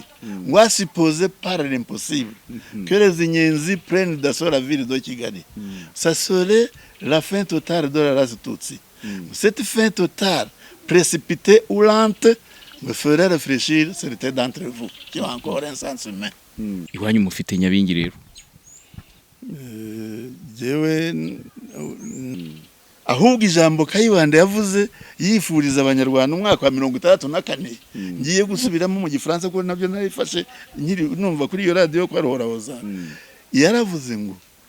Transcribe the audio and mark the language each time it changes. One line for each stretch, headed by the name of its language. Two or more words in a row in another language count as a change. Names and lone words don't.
French: Moi supposé par l'impossible que les Inyenzi prennent d'assaut la ville de Kigali. Ça serait la fin totale de la race Tutsi. Cette fin totale, précipitée ou lente, me ferait réfléchir certains d'entre vous qui ont encore un sens humain.
Kinyarwanda: Iwanyu mufite Nyabingi rero. Jewe ahubwo ijambo Kayibanda yavuze yifuriza abanyarwanda umwaka wa 64 ngiye gusubiramo mu gifaransa ko nabyo narifashe nkiri numva kuri iyo radio ko arohorahoza yaravuze ngo